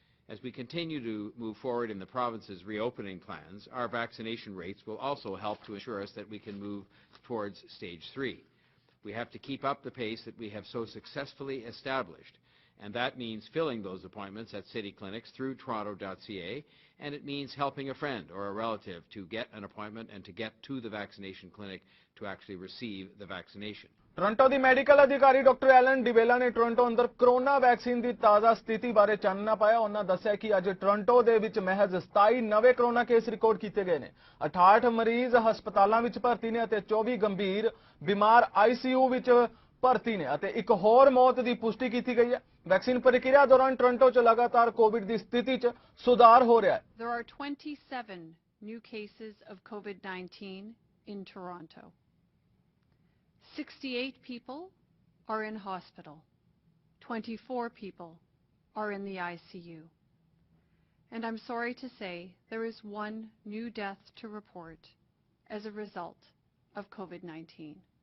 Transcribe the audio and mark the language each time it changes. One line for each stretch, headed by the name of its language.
English: As we continue to move forward in the province's reopening plans, our vaccination rates will also help to ensure us that we can move towards stage 3. We have to keep up the pace that we have so successfully established, And that means filling those appointments at city clinics through toronto.ca, and it means helping a friend or a relative to get an appointment and to get to the vaccination clinic to actually receive the vaccination.
Punjabi: Toronto ਦੀ medical ਅਧਿਕਾਰੀ doctor Allen ਡਿਵੇਲਾ ਨੇ Toronto ਅੰਦਰ corona vaccine ਦੀ ਤਾਜ਼ਾ ਸਥਿਤੀ ਬਾਰੇ ਚਾਨਣਾ ਪਾਇਆ। ਉਹਨਾਂ ਦੱਸਿਆ ਕਿ ਅੱਜ ਟੋਰਾਂਟੋ ਦੇ ਵਿੱਚ ਮਹਿਜ਼ 27 ਨਵੇਂ ਕਰੋਨਾ ਕੇਸ ਰਿਕਾਰਡ ਕੀਤੇ ਗਏ ਨੇ। 68 ਮਰੀਜ਼ ਹਸਪਤਾਲਾਂ ਵਿੱਚ ਭਰਤੀ ਨੇ ਅਤੇ 24 ਗੰਭੀਰ ਬਿਮਾਰ ਆਈਸੀਯੂ ਵਿੱਚ ਭਰਤੀ ਨੇ ਅਤੇ ਇੱਕ ਹੋਰ ਮੌਤ ਦੀ ਪੁਸ਼ਟੀ ਕੀਤੀ ਗਈ ਹੈ। ਵੈਕਸੀਨ ਪ੍ਰਕਿਰਿਆ ਦੌਰਾਨ ਟੋਰਾਂਟੋ 'ਚ ਲਗਾਤਾਰ ਕੋਵਿਡ ਦੀ ਸਥਿਤੀ 'ਚ ਸੁਧਾਰ ਹੋ ਰਿਹਾ ਹੈ।
English: There are 27 new cases of COVID-19 in Toronto. 68 people are in hospital. 24 people are in the ICU. And I'm sorry to say there is one new death to report as a result of COVID-19.